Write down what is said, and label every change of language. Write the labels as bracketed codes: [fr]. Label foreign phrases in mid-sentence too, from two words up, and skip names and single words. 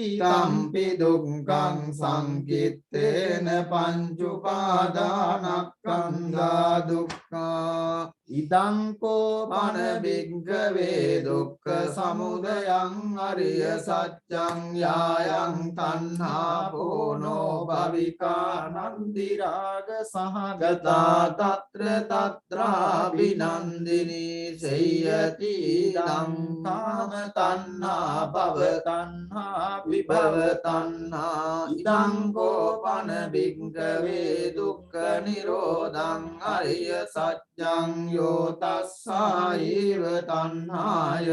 [pi] තම්පි දුක්ඛං සංකිත්තේන පංච උපාදානස්කන්ධා දුක්ඛා ඉදං කෝ පන භික්ඛවේ දුක්ඛ සමුදයං අරිය සත්‍යං යායං තණ්හා පෝනෝ භවිකා නන්දි රාග සහගතා තත්‍ර තත්‍රා විනන්දිනී සේයති දං කාම තණ්හා භව තණ්හා විභව තණ්හා ඉදං කෝ පන භික්ඛවේ දුක්ඛ නිරෝධං අරිය සත්‍යං यो तस्सायैव तन्हाय